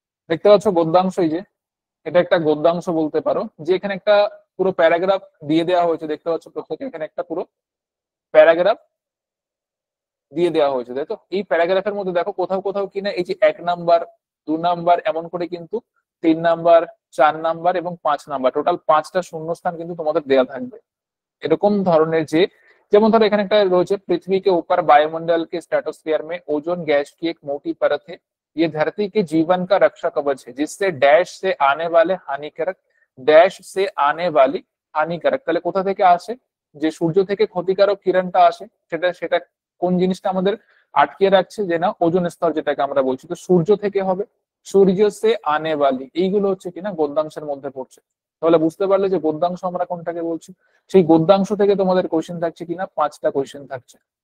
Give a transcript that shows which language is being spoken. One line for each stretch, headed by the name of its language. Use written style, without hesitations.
Bangla: দেখতে পাচ্ছ গদ্যাংশ, এই যে এটা একটা গদ্যাংশ বলতে পারো, যে এখানে একটা পুরো প্যারাগ্রাফ দিয়ে দেওয়া হয়েছে, দেখতে পাচ্ছ প্রত্যেকে এখানে একটা পুরো প্যারাগ্রাফ দিয়ে দেওয়া হয়েছে, তাই তো। এই প্যারাগ্রাফের মধ্যে দেখো কোথাও কোথাও কিনা এই যে 1 নাম্বার, 2 নাম্বার, এমন করে কিন্তু 3 নাম্বার, 4 নাম্বার এবং 5 নাম্বার, টোটাল 5টা শূন্যস্থান কিন্তু তোমাদের দেওয়া থাকবে। এরকম ধরনের যে, যেমন ধরো এখানে একটা রয়েছে,
Hindi: पृथ्वी के ऊपर वायुमंडल के स्ट्रेटोस्फीयर में ओजोन गैस की एक मोटी परत है ये धरती के जीवन का रक्षा कवच है जिससे डैश से आने वाले हानिकारक ড্যাশ সে আনে বালি হানিকারক,
Bangla: তাহলে কোথা থেকে আসে? যে সূর্য থেকে ক্ষতিকারক কিরণটা আসে, সেটা সেটা কোন জিনিসটা আমাদের আটকিয়ে রাখছে, যে না ওজোন স্তর যেটাকে আমরা বলছি, তো সূর্য থেকে হবে। সূর্য সে আনে বালি, এইগুলো হচ্ছে কিনা গদ্যাংশের মধ্যে পড়ছে। তাহলে বুঝতে পারলে যে গদ্যাংশ আমরা কোনটাকে বলছি। সেই গদ্যাংশ থেকে তোমাদের কোশ্চেন থাকছে কিনা 5টা কোশ্চেন থাকছে।